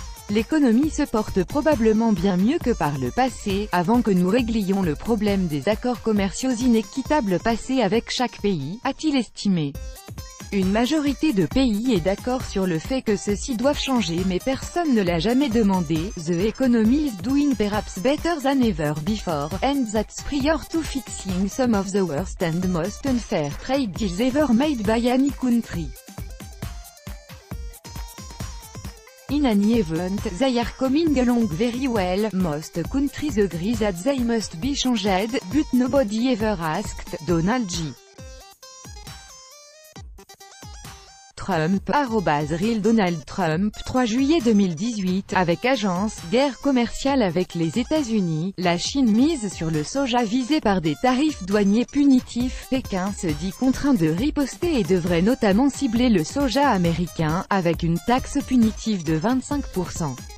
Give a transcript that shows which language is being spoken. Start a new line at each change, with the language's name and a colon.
French: L'économie se porte probablement bien mieux que par le passé, avant que nous réglions le problème des accords commerciaux inéquitables passés avec chaque pays, a-t-il estimé. Une majorité de pays est d'accord sur le fait que ceux-ci doivent changer mais personne ne l'a jamais demandé.
English: The economy is doing perhaps better than ever before, and that's prior to fixing some of the worst and most unfair trade deals ever made by any country. In any event, they are coming along very well. Most countries agree that they must be changed, but nobody ever asked. Donald J.
French: Trump, @Real Donald Trump, 3 juillet 2018, avec agence, guerre commerciale avec les États-Unis, la Chine mise sur le soja visé par des tarifs douaniers punitifs. Pékin se dit contraint de riposter et devrait notamment cibler le soja américain, avec une taxe punitive de 25%.